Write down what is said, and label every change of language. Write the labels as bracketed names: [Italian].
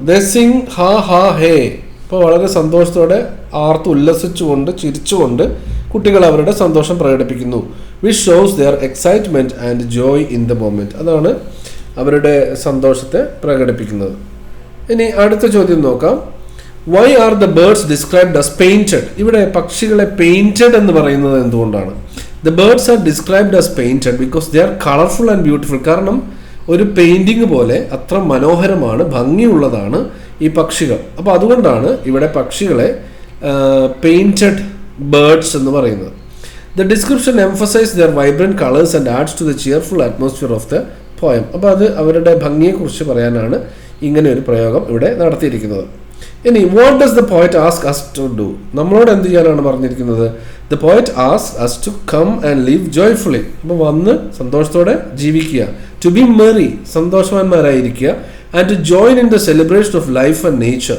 [English] They sing ha ha he. [Malayalam] അപ്പോൾ വളരെ സന്തോഷത്തോടെ ആർത്ത് ഉല്ലസിച്ചുകൊണ്ട് ചിരിച്ചുകൊണ്ട് കുട്ടികൾ അവരുടെ സന്തോഷം പ്രകടിപ്പിക്കുന്നു. [English] Which shows their excitement and joy in the moment. [Malayalam] അതാണ് അവരുടെ സന്തോഷത്തെ പ്രകടിപ്പിക്കുന്നത്. ഇനി അടുത്ത ചോദ്യം നോക്കാം. [English] Why are the birds described as painted? [Malayalam] ഇവിടെ പക്ഷികളെ പെയിൻറ്റഡ് എന്ന് പറയുന്നത് എന്തുകൊണ്ടാണ്? [English] The birds are described as painted because they are colorful and beautiful. [Malayalam] കാരണം ഒരു പെയിൻറ്റിങ് പോലെ അത്ര മനോഹരമാണ്, ഭംഗിയുള്ളതാണ് ഈ പക്ഷികൾ. അപ്പോൾ അതുകൊണ്ടാണ് ഇവിടെ പക്ഷികളെ പെയിൻറ്റഡ് ബേർഡ്സ് എന്ന് പറയുന്നത്. [English] The description emphasizes their vibrant colors and adds to the cheerful atmosphere of the poem. [Malayalam] അപ്പോൾ അത് അവരുടെ ഭംഗിയെക്കുറിച്ച് പറയാനാണ് ഇങ്ങനെ ഒരു പ്രയോഗം ഇവിടെ നടത്തിയിരിക്കുന്നത്. [English] ഇനി what does the poet ask us to do? [Malayalam] നമ്മളോട് എന്ത് ചെയ്യാനാണ് പറഞ്ഞിരിക്കുന്നത്? [English] The poet ask us to come and live joyfully. [Malayalam] അപ്പോൾ വന്ന് സന്തോഷത്തോടെ ജീവിക്കുക. [English] to be merry, [Malayalam] സന്തോഷവാന്മാരായിരിക്കുക. [English] And to join in the celebration of life and nature.